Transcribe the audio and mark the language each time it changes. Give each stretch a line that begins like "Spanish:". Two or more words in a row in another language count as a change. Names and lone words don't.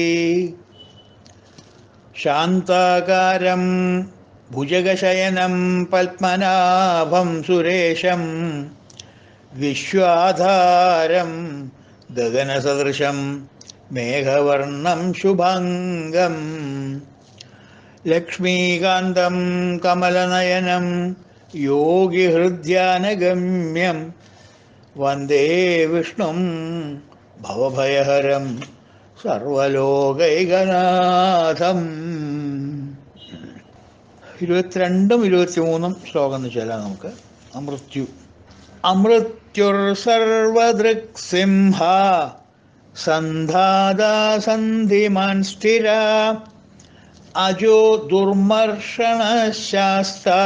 Sanskrit: शांताकारं भुजगशयनं पद्मनाभं सुरेशं विश्वाधारं गगनसदृशं मेघवर्णं शुभांगं लक्ष्मीकान्तं कमलनयनं योगिहृद्यानगम्यं वन्दे विष्णुं भवभयहरं സർവലോകൈകനാഥം.
Malayalam: 22 23 ശ്ലോകം എന്ന് വെച്ചാൽ നമുക്ക് അമൃത്യു.
Sanskrit: അമൃത്യുർ സർവദൃക്സിംഹ സന്ധാതാ സന്ധിമാൻ സ്ഥിര അജോ ദുർമർഷണ ശാസ്ത